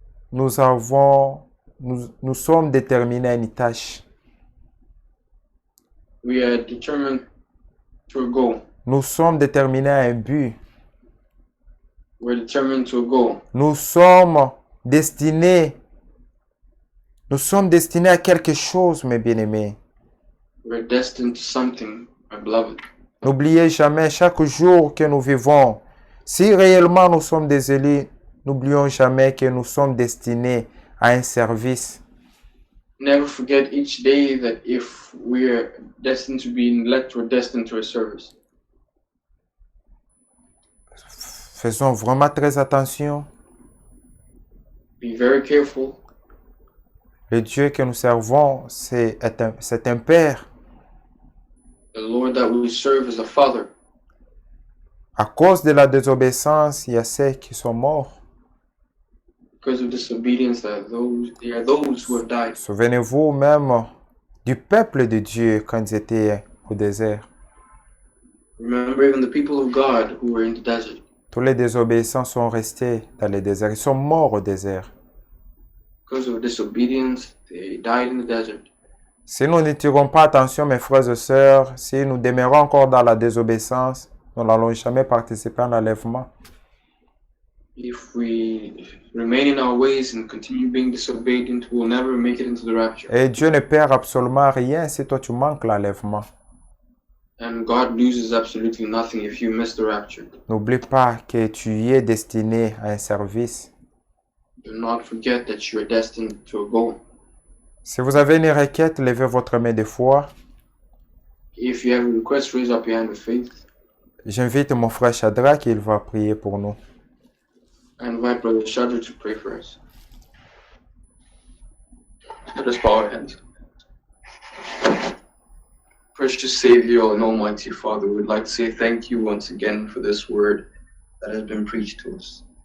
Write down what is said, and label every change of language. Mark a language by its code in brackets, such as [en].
[fr] nous sommes déterminés à une tâche. [en] we are determined to a goal. [fr] Nous sommes déterminés à un but. [en] We're determined to a goal. [fr] Nous sommes destinés à quelque chose, mes bien-aimés. [en] We're destined to something, my beloved. [fr] N'oubliez jamais, chaque jour que nous vivons, si réellement nous sommes des élus, n'oublions jamais que nous sommes destinés à un service. [en] Never forget each day that if we are destined to be an elect, we're destined to a service. [fr] Faisons vraiment très attention. [en] Be very careful. [fr] Le Dieu que nous servons, c'est un Père. [en] The Lord that we serve is a Father. [fr] À cause de la désobéissance, il y a ceux qui sont morts. [en] Because of disobedience, there are those who have died. [fr] Souvenez-vous même du peuple de Dieu quand ils étaient au désert. [en] Remember even the people of God who were in the desert. [fr] Tous les désobéissants sont restés dans le désert. Ils sont morts au désert. [en] Because of disobedience, they died in the desert. [fr] Si nous ne tirons pas attention, mes frères et sœurs, si nous demeurons encore dans la désobéissance, nous n'allons jamais participer à l'enlèvement. [en] If we remain in our ways and continue being disobedient, we will never make it into the rapture. [fr] Et Dieu ne perd absolument rien si toi tu manques l'enlèvement. [en] And God loses absolutely nothing if you miss the rapture. [fr] N'oublie pas que tu y es destiné à un service. [en] Do not forget that you are destined to a goal. [fr] Si vous avez une requête, levez votre main de foi. [en] If you have a request, raise up your hand of faith. [fr] J'invite mon frère Shadrach, il va prier pour nous. [en] I invite Brother Shadrach to pray for us. Let us bow our heads. Precious Savior and Almighty Father, we would like to say thank you once again for this word that has been preached to us.